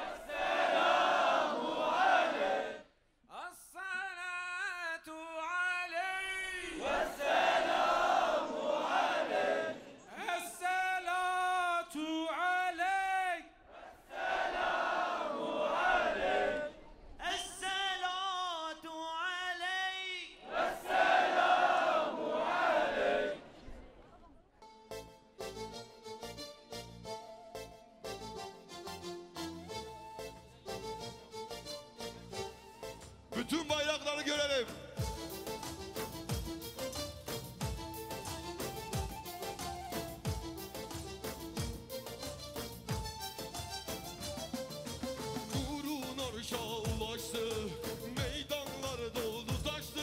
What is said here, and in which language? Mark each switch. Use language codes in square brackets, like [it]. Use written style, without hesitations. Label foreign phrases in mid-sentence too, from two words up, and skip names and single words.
[ar] الصلاة عليك والسلام عليك الصلاة عليك الصلاة عليك [tr] Bütün bayrakları görelim. Nurun arşa ulaştı, meydanlar doldu taştı.